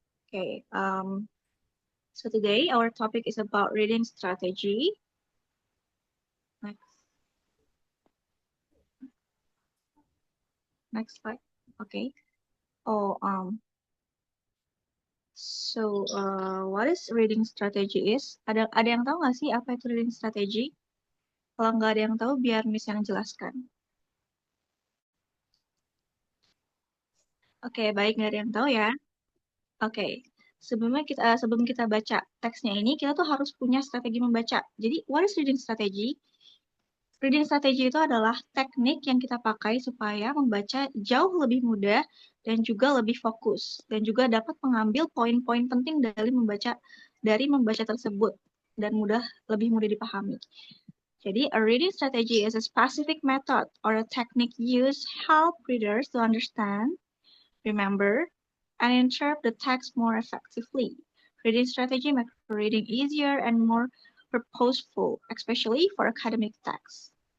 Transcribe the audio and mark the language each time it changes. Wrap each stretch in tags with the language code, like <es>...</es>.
<en>Okay, so today our topic is about reading strategy. Next slide. Okay. So, what is reading strategy is?</en> <id>Ada yang tahu nggak sih apa itu reading strategy? Kalau nggak ada yang tahu, biar Miss yang jelaskan. Oke, baik, nggak ada yang tahu ya. Oke, sebelum kita baca teksnya ini, kita tuh harus punya strategi membaca.</id> <en>Jadi, what is reading strategy?</en> <id>Reading strategy itu adalah teknik yang kita pakai supaya membaca jauh lebih mudah dan juga lebih fokus, dan juga dapat mengambil poin-poin penting dari membaca tersebut dan lebih mudah dipahami.</id> <en>Jadi, a reading strategy is a specific method or a technique used to help readers to understand, remember, and interpret the text more effectively. Reading strategy makes reading easier and more purposeful, especially for academic texts.</en>